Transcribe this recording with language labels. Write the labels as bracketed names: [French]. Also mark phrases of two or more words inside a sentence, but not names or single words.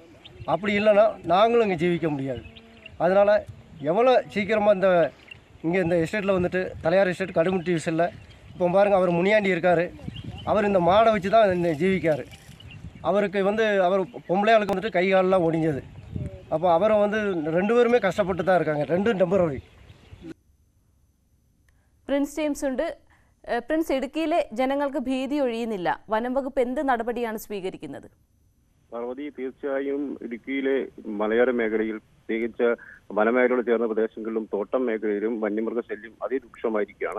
[Tamil] அப்படி இல்லைன்னா நாங்களும் இங்கே ஜீவிக்க முடியாது. அதனால் எவ்வளோ சீக்கிரமாக இங்கே இந்த எஸ்டேட்டில் வந்துட்டு தலையார் எஸ்டேட் கடுமுட்டி விசில் இப்போ பாருங்கள், அவர் முனியாண்டி இருக்கார். அவர் இந்த மாடை வச்சு தான் ஜீவிக்கார். அவருக்கு வந்து அவர் பொம்பளையாளுக்கு வந்துட்டு கை காலெலாம் ஒடிஞ்சது. அப்போ அவரை வந்து 2 பேருமே கஷ்டப்பட்டு தான் இருக்காங்க. 2 டெம்பரரி. [Malayalam] പ്രിൻസ് ജെയിംസ് ഉണ്ട്. പ്രിൻസ്, ഇടുക്കിയിലെ ജനങ്ങൾക്ക് ഭീതി ഒഴിയുന്നില്ല. വനം വകുപ്പ് എന്ത് നടപടിയാണ് സ്വീകരിക്കുന്നത്? പാർവതി, തീർച്ചയായും ഇടുക്കിയിലെ മലയോര മേഖലയിൽ, പ്രത്യേകിച്ച് വനമേഖലയോട് ചേർന്ന പ്രദേശങ്ങളിലും തോട്ടം മേഖലയിലും വന്യമൃഗശല്യം അതിരൂക്ഷമായിരിക്കുകയാണ്.